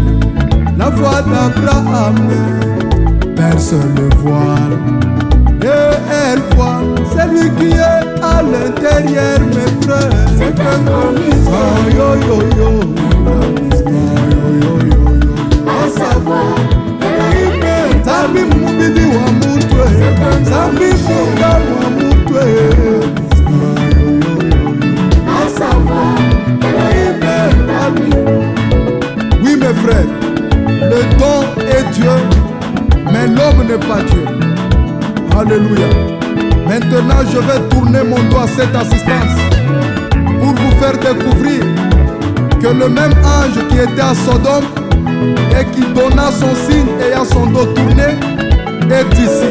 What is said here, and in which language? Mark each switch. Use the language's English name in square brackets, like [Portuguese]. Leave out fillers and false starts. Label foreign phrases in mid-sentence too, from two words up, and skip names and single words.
[French] La foi d'Abraham perce le voile et elle voit celui qui est à l'intérieur, mes frères. C'est un grand mystère. Ah, yo yo yo, ah, yo yo yo yo. À savoir, Elohim [Kongo] Zambi mubidi wa mutwe, zambi munga wa mutwe. Ah, yo yo yo yo. [French] à savoir, Elohim parmi nous. Oui mes frères, le don est Dieu, mais l'homme n'est pas Dieu. Alléluia. Maintenant je vais tourner mon doigt à cette assistance pour vous faire découvrir que le même ange qui était à Sodome et qui donna son signe et à son dos tourné est ici.